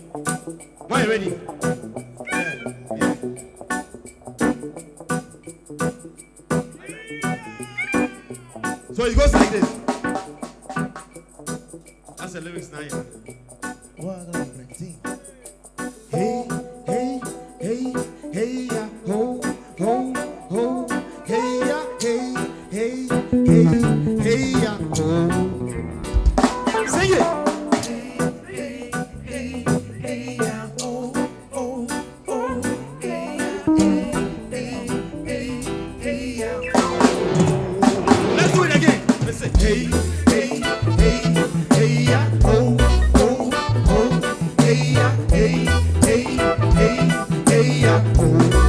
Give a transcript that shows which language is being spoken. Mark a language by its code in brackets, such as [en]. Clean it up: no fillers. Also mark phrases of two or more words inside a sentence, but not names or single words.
[en] Are you ready? Yeah. So it goes like this. That's the lyrics now. Hey, hey, hey, hey, ya, ho, ho, ho, hey, ya, hey, hey, hey, hey, ya, ho. Sing it. Hey, hey, hey, hey, ya, ho, ho, ho, hey, ya, hey, hey, hey, hey, ya, ho.